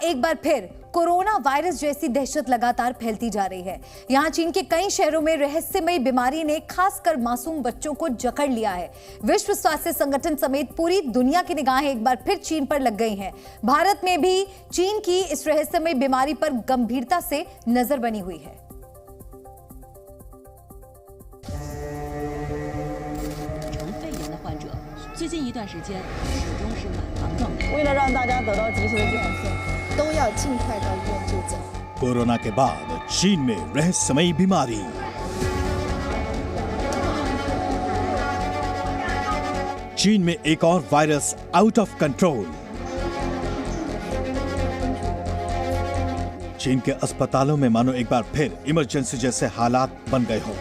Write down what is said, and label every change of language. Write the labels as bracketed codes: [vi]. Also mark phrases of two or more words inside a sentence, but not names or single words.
[hi] एक बार फिर कोरोना वायरस जैसी दहशत लगातार फैलती जा रही है। यहां चीन के कई शहरों में रहस्यमयी बीमारी ने खासकर मासूम बच्चों को जकड़ लिया है। विश्व स्वास्थ्य संगठन समेत पूरी दुनिया की निगाहें एक बार फिर चीन पर लग गई हैं। भारत में भी चीन की इस रहस्यमयी बीमारी पर गंभीरता से नजर बनी हुई है। [zh] 最近一段时间始终是满堂状态。为了让大家得到及时的检测，都要尽快到医院就诊。 [hi] कोरोना के बाद चीन में रहस्यमयी बीमारी। चीन में एक और वायरस [en] out of control. [hi] चीन के अस्पतालों में मानो एक बार फिर इमरजेंसी जैसे हालात बन गए हों।